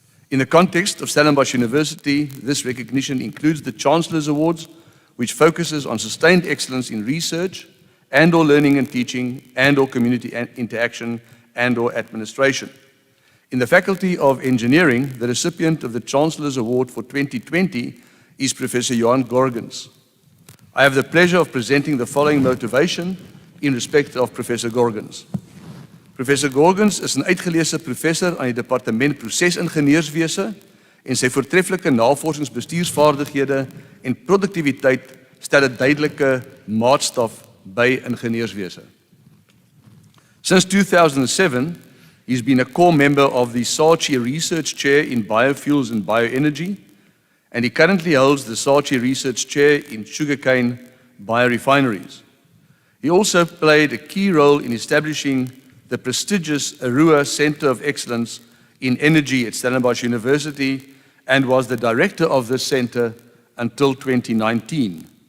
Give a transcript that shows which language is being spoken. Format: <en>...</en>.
<en>In the context of Stellenbosch University, this recognition includes the Chancellor's Awards, which focuses on sustained excellence in research and/or learning and teaching and/or community interaction and/or administration. In the Faculty of Engineering, the recipient of the Chancellor's Award for 2020 is Professor Johan Gorgens. I have the pleasure of presenting the following motivation in respect of Professor Gorgens.</en> <af>Professor Gorgens is 'n uitgeleese professor aan die Departement Prosesingenieurswese en sy voortreffelike navorsingsbestuursvaardighede en produktiwiteit stel 'n duidelike maatstaf by ingenieurswese.</af> <en>Since 2007, he's been a core member of the Saatchi Research Chair in Biofuels and Bioenergy, and he currently holds the Saatchi Research Chair in Sugarcane Biorefineries. He also played a key role in establishing the prestigious Arua Center of Excellence in Energy at Stellenbosch University and was the director of this center until 2019.</en>